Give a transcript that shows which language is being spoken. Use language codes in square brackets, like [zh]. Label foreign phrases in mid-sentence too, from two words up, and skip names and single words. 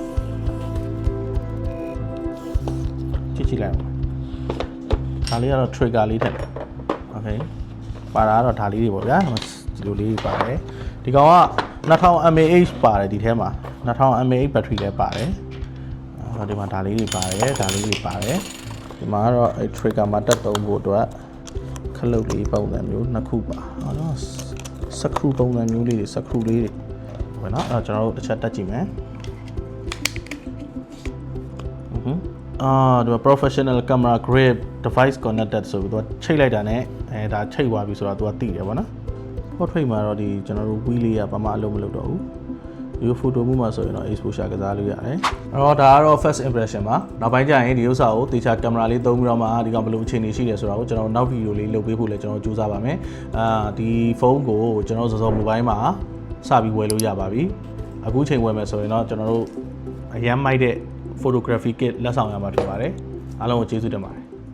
[my] ကြည့်လိုက်အောင်ဒါလေးကတော့ trigger လေးထည့်တယ် Okay ပါတာကတော့ဒါလေးတွေပေါ့ဗျာဒီလိုလေးပါတယ်ဒီကောင်က2000 mAh ပါတယ်ဒီထဲမှာ2000 mAh battery လည်းပါတယ်ဒီမှာဒါလေးတွေပါတယ်ဒါလေးတွေပါတယ်ဒီမှာကတော့အဲ trigger မှာတက်သုံးဖို့အတွက်ခလုတ်လေးပုံစံမျိုးနှစ်ခုပါဟောတော့စကရူပုံစံမျိုးလေးတွေစကရူလေးတွေဟုတ်နော်အဲ့တော့ကျွန်တော်တို့တစ်ချက်တက်ကြည့်မယ် ဒီ [en] professional camera grip device connected [my] ဆိုပြီးတော့ချိတ်လိုက်တာနဲ့ဒါချိတ်သွားပြီဆိုတော့သူကသိတယ်ပေါ့နော် portrait မှာတော့ဒီကျွန်တော်တို့ wheel လေးကဘာမှအလုပ်မလုပ်တော့ဘူးဒီ photo မှုမှာဆိုရင်တော့ exposure ကစားလို့ရတယ်အဲ့တော့ဒါကတော့ [en] first impression [my] ပါနောက်ပိုင်းကျရင်ဒီဥစ္စာကိုတေချာကင်မရာလေးသုံးပြီးတော့မှဒီကောင်ဘယ်လိုအခြေအနေရှိတယ်ဆိုတော့ကျွန်တော်နောက်ဗီဒီယိုလေးလုပ်ပေးဖို့လည်းကျွန်တော်ကြိုးစားပါမယ်ဒီဖုန်းကိုကျွန်တော်စောစော mobile မှာစပြီးဝယ်လို့ရပါပြီအခုချိန်ဝယ်မယ်ဆိုရင်တော့ကျွန်တော်တို့အရန်မိုက်တဲ့ [en] photography kit [my] လက်ဆောင်ရမှာဖြစ်ပါတယ်အားလုံးကိုကျေးဇူးတင်ပါတယ်